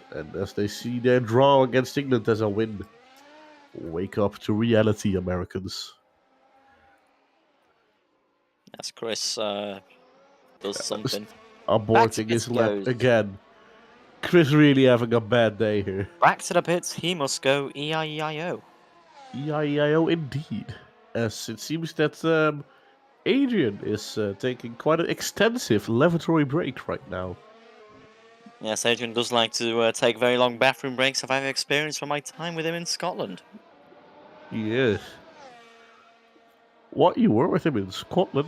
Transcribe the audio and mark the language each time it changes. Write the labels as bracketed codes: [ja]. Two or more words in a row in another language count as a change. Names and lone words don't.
[en] And as they see their draw against England as a win. Wake up to reality, Americans. As Chris does something. Aborting his lap goes. again. Chris really having a bad day here. Back to the pits, he must go E-I-E-I-O. E-I-E-I-O indeed. As it seems that Adrian is taking quite an extensive lavatory break right now. Yes, Adrian does like to take very long bathroom breaks. I've experienced from my time with him in Scotland. Yes. What, you were with him in Scotland?